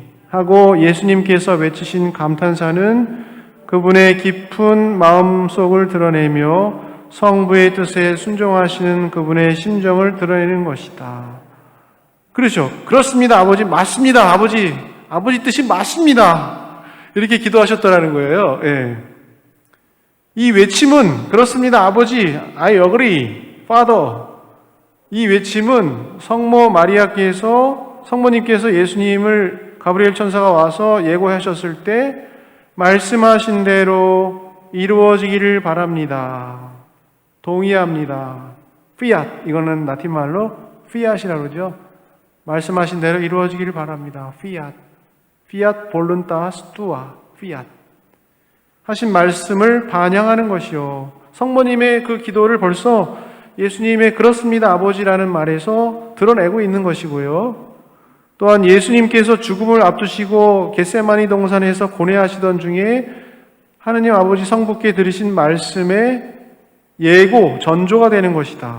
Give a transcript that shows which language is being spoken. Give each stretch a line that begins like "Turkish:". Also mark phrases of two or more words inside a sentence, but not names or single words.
Korean: 하고 예수님께서 외치신 감탄사는 그분의 깊은 마음속을 드러내며 성부의 뜻에 순종하시는 그분의 심정을 드러내는 것이다. 그렇죠. 그렇습니다, 아버지. 맞습니다, 아버지. 아버지 뜻이 맞습니다. 이렇게 기도하셨다라는 거예요. 예. 이 외침은 그렇습니다, 아버지.
English: I agree, Father.
Korean: 이 외침은 성모님께서 예수님을 가브리엘 천사가 와서 예고하셨을 때 말씀하신 대로 이루어지기를 바랍니다. 동의합니다. fiat, 이거는 라틴 말로 fiat이라고 그러죠. 말씀하신 대로 이루어지기를 바랍니다.
Latin: fiat voluntas tua, fiat.
Korean: 하신 말씀을 반영하는 것이요. 성모님의 그 기도를 벌써 예수님의 그렇습니다, 아버지라는 말에서 드러내고 있는 것이고요. 또한 예수님께서 죽음을 앞두시고 겟세마니 동산에서 고뇌하시던 중에 하느님 아버지 성부께 들으신 말씀의 예고, 전조가 되는 것이다.